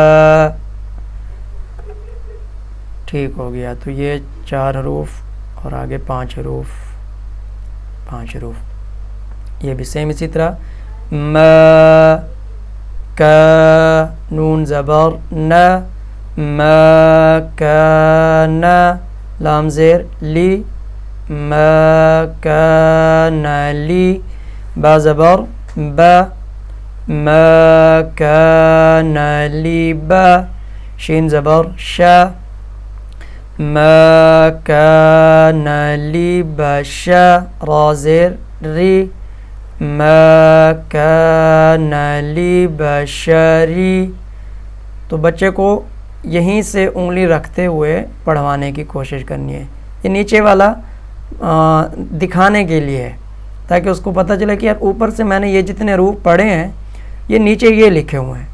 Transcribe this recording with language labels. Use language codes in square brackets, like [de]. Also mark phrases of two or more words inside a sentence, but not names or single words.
[ur] ٹھیک ہو گیا. تو یہ 4 حروف اور آگے 5 حروف. یہ بھی سیم اسی طرح. ما کا نون زبر نا ما کان. لام زیر لی ما کان لی. با زبر با ما کان لی با. شین زبر شا ما کان لی بشا. را زیر ری ما کان لی بشری. تو بچے کو یہیں سے انگلی رکھتے ہوئے پڑھوانے کی کوشش کرنی ہے. یہ نیچے والا دکھانے کے لیے ہے تاکہ اس کو پتہ چلے کہ یار اوپر سے میں نے یہ جتنے حروف پڑھے ہیں یہ نیچے یہ لکھے ہوئے ہیں.